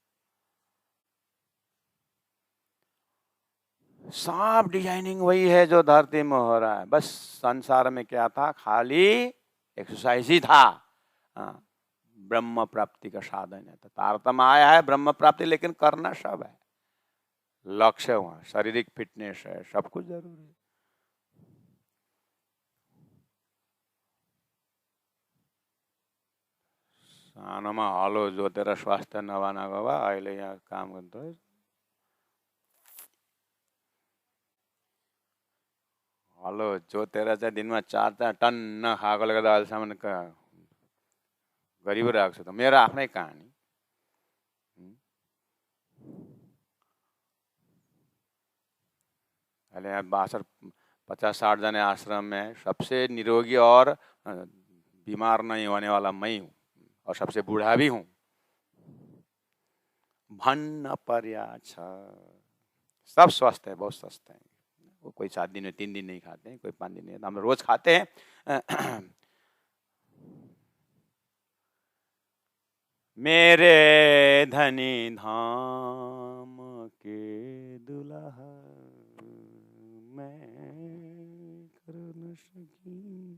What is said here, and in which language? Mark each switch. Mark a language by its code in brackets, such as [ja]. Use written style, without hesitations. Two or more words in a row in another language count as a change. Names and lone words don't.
[hi] सब डिजाइनिंग वही है जो धरती में हो रहा है। बस संसार में क्या था, खाली एक्सरसाइज ही था। ब्रह्म प्राप्ति का साधन है, तो तारतम्य आया है ब्रह्म प्राप्ति, लेकिन करना सब है। लक्ष्य वहां शारीरिक फिटनेस है, सब कुछ जरूरी है। [ne] सानोमा हलो जोतेर स्वास्थ्य नभएको भए अहिले यहाँ काम गर्नु। हलो जोतेर चाहिँ दिनमा 4 टन खाएकोले गर्दा अहिलेसम्म गरिरहेको छु। त मेरो आफ्नै कहानी। अहिले यहाँ 62 50-60 जने [hi] आश्रम में सबसे निरोगी और बीमार नहीं होने वाला मैं हूँ, और सबसे बूढ़ा भी हूँ। [ne] भन्न पर्या छ। [hi] सब स्वस्थ है, बहुत स्वस्थ है। वो कोई 7 दिन में 3 दिन नहीं खाते हैं, कोई 5 दिन नहीं, हम रोज खाते हैं। मेरे धनी धाम के दुल्हा मैं कर न सकी।